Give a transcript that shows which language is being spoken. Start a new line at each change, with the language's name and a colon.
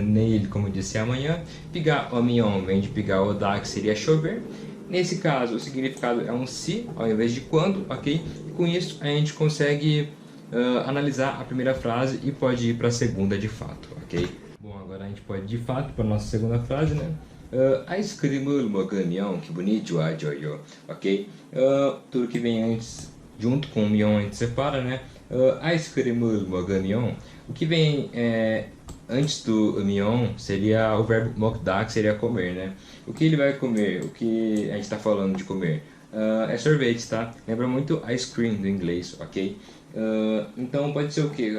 Portuguese: Neil, como eu disse, é amanhã. Pigar o mion vem de pigar o da, que seria chover. Nesse caso, o significado é um se ao invés de quando, ok? E com isso a gente consegue analisar a primeira frase e pode ir para a segunda de fato, ok? Bom, agora a gente pode ir de fato para a nossa segunda frase, né?
Korean: 아이스크림을 먹으면 기분이 좋아져요, ok?
Portuguese: Tudo que vem antes, junto com o mion, a gente separa, né?
Korean: 아이스크림을 먹으면,
Portuguese: o que vem antes do mion seria o verbo 먹다, que seria comer, né? O que ele vai comer, o que a gente está falando de comer, é sorvete, tá? Lembra muito ice cream do inglês, ok? Então pode ser o que?